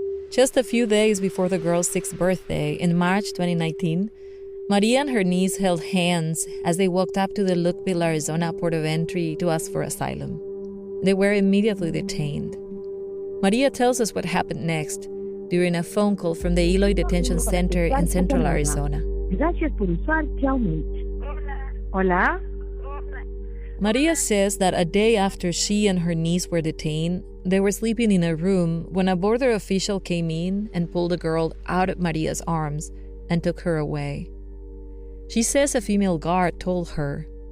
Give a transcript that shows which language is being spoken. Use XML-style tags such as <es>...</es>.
<en>Just a few days before the girl's 6th birthday, in March 2019, Maria and her niece held hands as they walked up to the Lukeville, Arizona port of entry to ask for asylum. They were immediately detained. Maria tells us what happened next during a phone call from the Eloy Detention Center in Central Arizona.</en> <es>Gracias por usar Telmate. Hola?</es> <en>Maria says that a day after she and her niece were detained, they were sleeping in a room when a border official came in and pulled the girl out of Maria's arms and took her away. She says a female guard told her,</en>